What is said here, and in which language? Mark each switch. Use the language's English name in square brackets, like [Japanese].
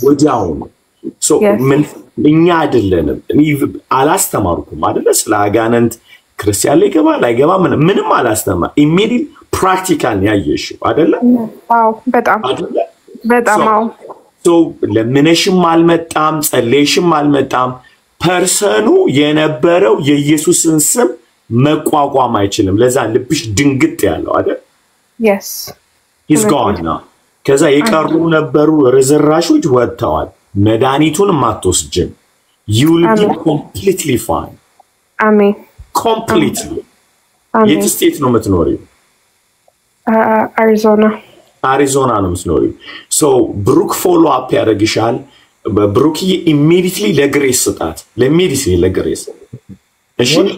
[Amharic] ወዲያው so ምን እኛ አይደለንም አላስተማርኩም አይደለ ስለ አጋንንት ክርስቲያን ላይ ገባ ምንም አላስተማር immediately practical ያየሽው አይደለ አዎ በጣም አዎ so ለምንሽም አልመጣም ጸለይሽም አልመጣም ፐርሰኑ የነበረው የኢየሱስን ስም መቋቋም አይችልም ለዛ ልብሽ ድንግጥ ያለው አይደል [English] yes he's gone now [Amharic] ከዛ የቀሩ ነበሩ ርዝራሾች ወጥተዋል መድኃኒቱን ማትወስጅም [English] you will be completely fine [Amharic] አሜን completely የት ስቴት ነው የምትኖሪው አሪዞና አሪዞና ነው የምትኖሪው። ሶ ብሩክ ፎሎ አፕ ያደርግሻል። በብሩክዬ ኢሚዲየትሊ ለግሬስ ስጣት፣ ለኢሚዲየትሊ ለግሬስ። እሺ